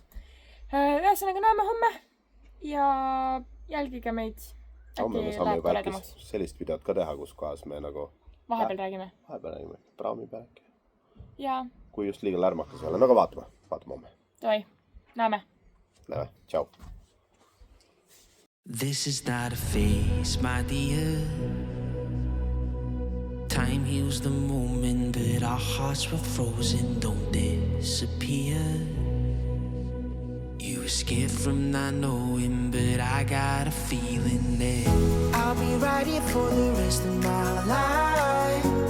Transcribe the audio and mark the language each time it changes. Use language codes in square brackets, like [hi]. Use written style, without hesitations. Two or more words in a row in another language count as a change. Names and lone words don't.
[et] Ühesõnaga näeme homme ja jälgige meid. Homme me saame juba äkki sellist videot ka teha, kus kohas me nagu... Vahepeal räägime. Praami peal äkki. Ja. Kui just liiga lärmakas ei ole. No aga vaatame homme. Toi, näeme. Näeme, tšau. [en] This is not a phase, my dear. Time heals the moment, but our hearts were frozen, don't disappear. You were scared from not knowing, but I got a feeling that I'll be right here for the rest of my life.